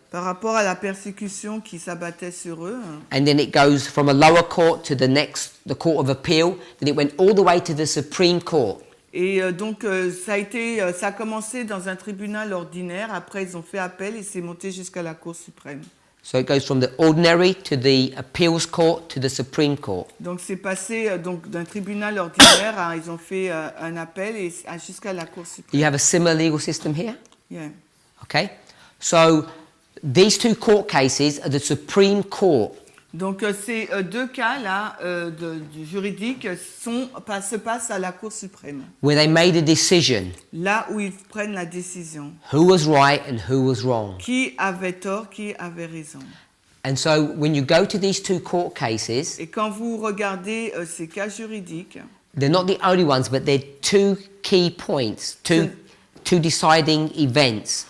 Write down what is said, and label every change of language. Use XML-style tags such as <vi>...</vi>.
<fr>par rapport à la persécution qui s'abattait sur eux.</fr> <en>And then it goes from a lower court to the Court of Appeal. Then it went all the way to the Supreme Court.</en> <fr>Et donc, ça a commencé dans un tribunal ordinaire. Après, ils ont fait appel et c'est monté jusqu'à la Cour suprême.</fr> <en>So it goes from the ordinary to the appeals court to the Supreme Court.</en> <fr>Donc, c'est passé donc d'un tribunal ordinaire à ils ont fait un appel et jusqu'à la Cour suprême.</fr> <en>You have a similar legal system here? Yeah. Okay? So these two court cases are the Supreme Court.</en> <fr>Donc, ces deux cas-là juridiques se passent à la Cour suprême.</fr> <en>Where they made a decision.</en> <fr>Là où ils prennent la décision.</fr> <en>Who was right and who was wrong.</en> <fr>Qui avait tort, qui avait raison.</fr> <en>And so when you go to these two court cases,</en> <fr>Et quand vous regardez ces cas juridiques,</fr> <en>they're not the only ones, but they're two key points, two deciding events.</en>